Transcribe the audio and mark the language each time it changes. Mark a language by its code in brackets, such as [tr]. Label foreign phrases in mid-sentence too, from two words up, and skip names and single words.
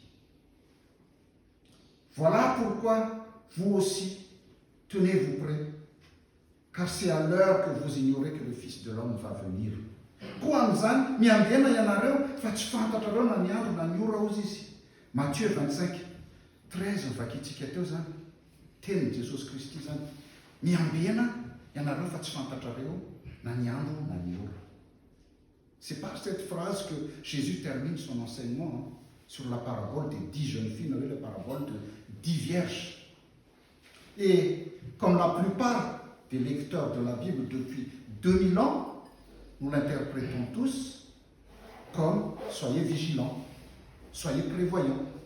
[fr] Voilà pourquoi vous aussi, tenez-vous prêts, car c'est à l'heure que vous ignorez que le Fils de l'homme va venir. [mg] Matthieu 25, 13, [fr] on va quitter [mg] teny Jésus Christ zany miambena ianareo fa tsy fantatrareo na ny andro na ny ora. [fr] C'est par cette phrase que Jésus termine son enseignement sur la parabole des 10 jeunes filles, la parabole de 10 vierges. Et comme la plupart des lecteurs de la Bible depuis 2000 ans, nous l'interprétons tous comme soyez vigilants, soyez prévoyants.